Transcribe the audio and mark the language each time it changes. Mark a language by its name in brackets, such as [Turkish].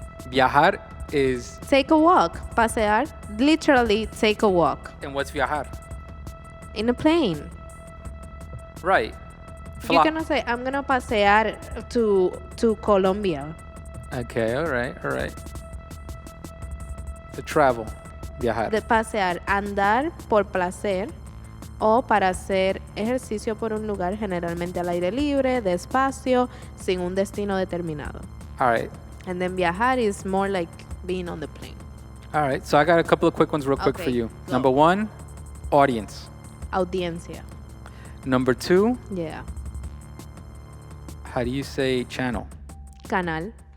[English] Viajar is... Take a walk. Pasear, literally take a walk. And what's viajar? In a plane. Right. You cannot say, I'm going to pasear to Colombia. Okay, all right. To travel, viajar. [Spanish] De pasear, andar por placer o para hacer ejercicio por un lugar generalmente al aire libre, despacio, sin un destino determinado. [English] All right. And then viajar is more like being on the plane. All right. So I got a couple of quick ones real quick for you. Go. Number 1, audience. [Spanish] Audiencia. [English] Number 2, Yeah. how do you say channel? [Spanish] Canal.